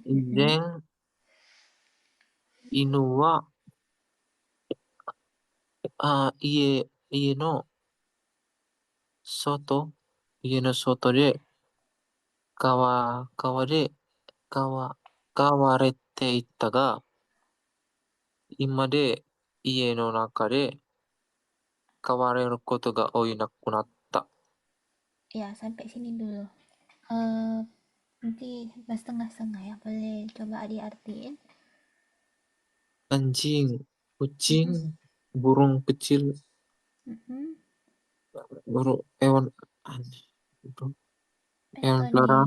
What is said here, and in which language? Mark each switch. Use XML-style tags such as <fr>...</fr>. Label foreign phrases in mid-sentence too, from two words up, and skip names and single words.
<ja>以前、犬は、家の外、家の外で、川で、川、飼われていたが、今で家の中で飼われることが多いなくなった。</ja> <id>Ya, sampai sini dulu. Nanti setengah-setengah ya. Boleh coba diartiin. Anjing, kucing, Mm-mm. burung kecil, Mm-mm. burung hewan, anjing, hewan peliharaan,</id>